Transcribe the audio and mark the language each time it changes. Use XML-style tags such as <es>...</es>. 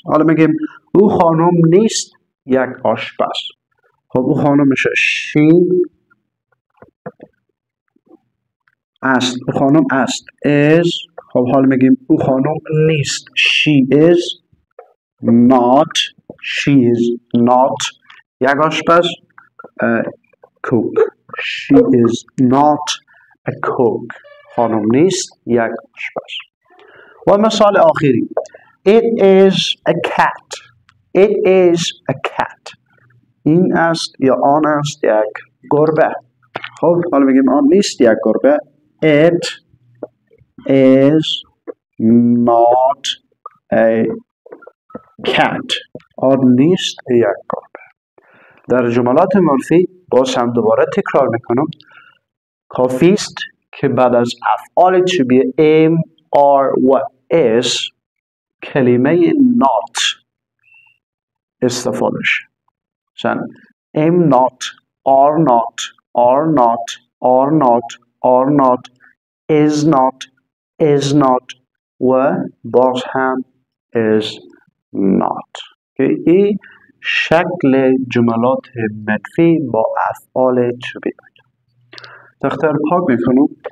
<fa>حالا میگیم او خانم نیست یک آشپز. خب او خانم میشه she است. او خانم است is. خب حالا میگیم او خانم نیست</fa> <en>she is not. she is not یک آشپز. cook. she is not a cook.</en> <fa>خانم نیست یک آشپز. و مثال آخری</fa> <en>it is a cat. it is a cat.</en> <fa>این است یا آن است یک گربه. خب حالا میگیم آن نیست یک گربه.</fa> <en>it is not a cat.</en> <fa>آن نیست یک گربه. در جملات منفی باز هم دوباره تکرار میکنم. کافی است که بعد از افعال to be am are و is کلمه not استفاده شه.</fa> <en>مثلا am not are not are not are not are not is not و باز هم is not.</en> <fa>این شکل جملات منفی با افعال to be. تخته رو پاک میکنم.</fa>